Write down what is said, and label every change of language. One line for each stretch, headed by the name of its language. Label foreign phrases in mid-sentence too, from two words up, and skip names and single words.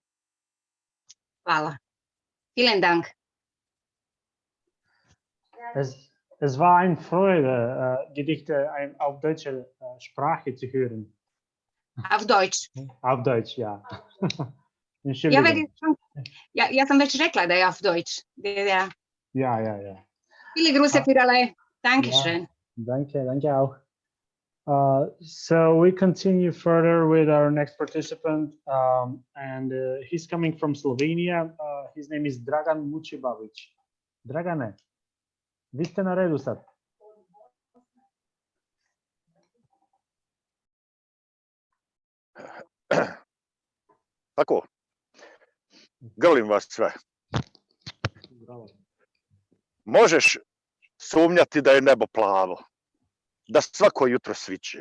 Bosnian: Hvala.
German: Vielen Dank. Es war eine Freude, Gedichte auf deutsche Sprache zu hören. Auf Deutsch. Auf Deutsch, ja.
Bosnian: Ja sam već rekla da je
German: auf Deutsch. Ja. Viele Grüße für alle. Dankeschön. Danke auch.
English: So we continue further with our next participant, and he's coming from Slovenia. His name is Dragan Mucibavić.
Bosnian: Dragane, vi ste na redu sad. Tako, grlim vas sve. Možeš sumnjati da je nebo plavo, da svako jutro sviće.